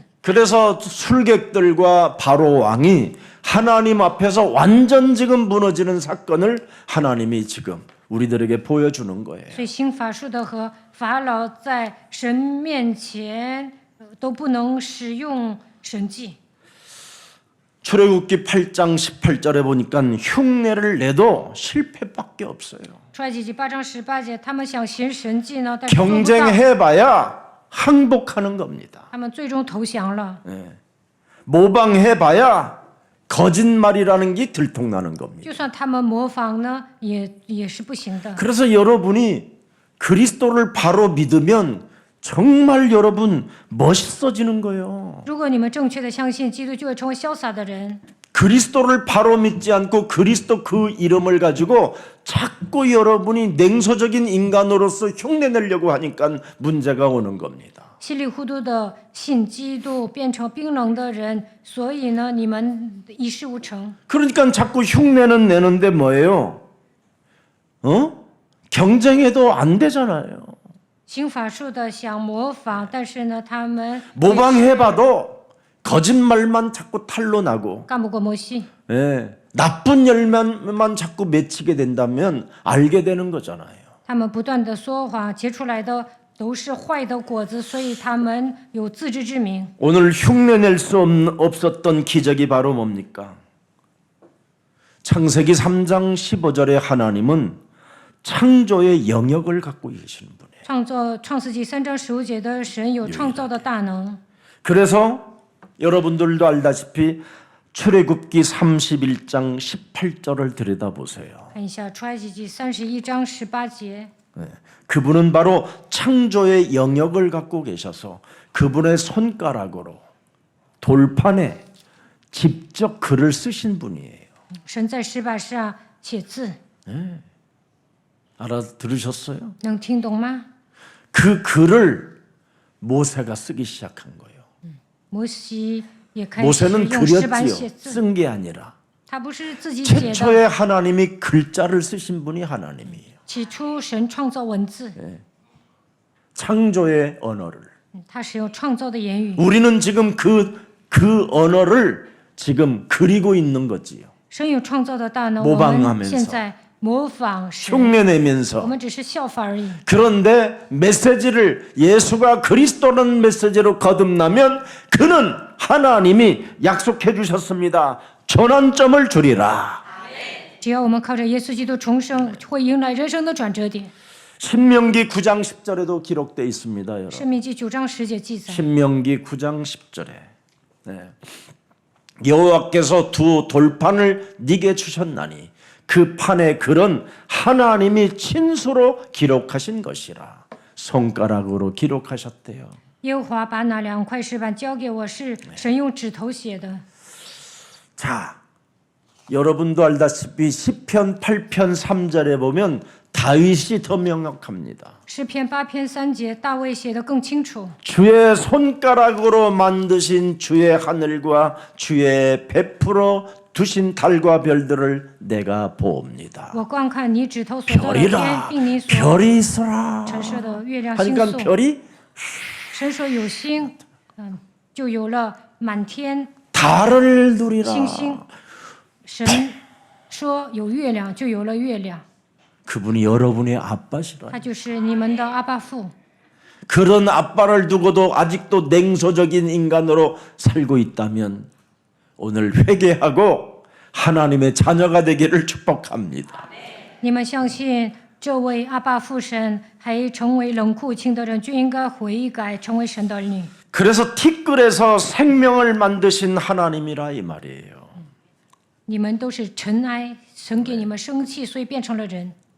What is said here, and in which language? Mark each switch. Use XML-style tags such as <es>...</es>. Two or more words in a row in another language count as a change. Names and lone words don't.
<ko>그래서 술객들과 바로 왕이 하나님 앞에서 완전 지금 무너지는 사건을 하나님이 지금 우리들에게 보여주는 거예요.</ko> <zh>所以行法术的和法老在神面前都不能使用神迹。</zh> <ko>출애굽기 8장 18절에 보니까 흉내를 내도 실패밖에 없어요.</ko> <zh>出埃及记8章18节，他们想行神迹呢，但是做不到，</zh> <ko>경쟁해봐야 항복하는 겁니다.</ko> <zh>他们最终投降了。</zh> <ko>모방해봐야 거짓말이라는 게 들통나는 겁니다.</ko> <zh>就算他们模仿呢，也是不行的。</zh> <ko>그래서 여러분이 그리스도를 바로 믿으면 정말 여러분 멋있어지는 거예요.</ko> <zh>如果你们正确的相信基督，就会成为潇洒的人。</zh> <ko>그리스도를 바로 믿지 않고 그리스도 그 이름을 가지고 자꾸 여러분이 냉소적인 인간으로서 흉내내려고 하니까 문제가 오는 겁니다.</ko> <zh>稀里糊涂的信基督，变成冰冷的人，所以呢，你们一事无成。</zh> <ko>그러니까 자꾸 흉내는 내는데 뭐예요? 경쟁해도 안 되잖아요.</ko> <zh>行法术的想模仿，但是呢，他们</zh> <ko>모방해봐도 거짓말만 자꾸 탄로 나고</ko> <zh>干不过摩西。</zh> <ko>나쁜 열매만 자꾸 맺히게 된다면 알게 되는 거잖아요.</ko> <zh>他们不断的说谎，结出来的都是坏的果子，所以他们有自知之明。</zh> <ko>오늘 흉내낼 수 없었던 기적이 바로 뭡니까? 창세기 3장 15절에 하나님은 창조의 영역을 갖고 계시는 분이에요.</ko> <zh>创世纪3章15节的神有创造的大能，</zh> <ko>그래서 여러분들도 알다시피 출애굽기 31장 18절을 들여다보세요.</ko> <zh>看一下出埃及记31章18节。</zh> <ko>그분은 바로 창조의 영역을 갖고 계셔서 그분의 손가락으로 돌판에 직접 글을 쓰신 분이에요.</ko> <zh>神在石板上写字，</zh> <ko>알아들으셨어요?</ko> <zh>能听懂吗？</zh> <ko>그 글을 모세가 쓰기 시작한 거예요.</ko> <zh>摩西也开始</zh> <ko>모세는</ko> <zh>用石板</zh> <ko>그렸지요.</ko> <zh>写字，</zh> <ko>쓴 게 아니라</ko> <zh>他不是自己写的。</zh> <ko>최초에 하나님이 글자를 쓰신 분이 하나님이에요.</ko> <zh>起初神创造文字，</zh> <ko>창조의 언어를.</ko> <zh>他使用创造的言语。</zh> <ko>우리는 지금 그 언어를 지금 그리고 있는 거지요.</ko> <zh>神有创造的大能，</zh> <ko>모방하면서</ko> <zh>我们现在模仿神，</zh> <ko>흉내내면서</ko> <zh>我们只是效法而已。</zh> <ko>그런데 메시지를 예수가 그리스도라는 메시지로 거듭나면 그는 하나님이 약속해 주셨습니다. 전환점을 주리라.</ko> <zh>只要我们靠着耶稣基督重生，会迎来人生的转折点。</zh> <ko>신명기 9장 10절에도 기록되어 있습니다. 여러분.</ko> <zh>申命记9章10节记载，</zh> <ko>신명기 9장 10절에 네. 여호와께서 두 돌판을 네게 주셨나니 그 판의 글은 하나님이 친수로 기록하신 것이라. 손가락으로 기록하셨대요.</ko> <zh>耶和华把那2块石板交给我，是神用指头写的。</zh> <ko>자, 여러분도 알다시피 시편 8편 3절에 보면 다윗이 더 명확합니다.</ko> <zh>诗篇8篇3节，大卫写的更清楚。</zh> <ko>주의 손가락으로 만드신 주의 하늘과 주의 베풀어 두신 달과 별들을 내가 보옵니다.</ko> <zh>我观看你指头所造的天，</zh> <ko>별이라</ko> <zh>并你所</zh> <ko>별이 있어라.</ko> <zh>陈设的月亮星</zh> <ko>하니까</ko> <zh>宿。</zh> <ko>별이</ko> <zh>神说有星，就有了满天</zh> <ko>달을 누리라.</ko> <zh>星星。神说有月亮，就有了月亮。</zh> <ko>그분이 여러분의 아빠시라.</ko> <zh>他就是你们的阿爸父。</zh> <ko>그런 아빠를 두고도 아직도 냉소적인 인간으로 살고 있다면 오늘 회개하고 하나님의 자녀가 되기를 축복합니다.</ko> <zh>你们相信这位阿爸父神，还成为冷酷无情的人，就应该悔改，成为神的儿女。</zh> <ko>그래서 티끌에서 생명을 만드신 하나님이라 이 말이에요.</ko> <zh>你们都是尘埃，神给你们生气，所以变成了人。</zh>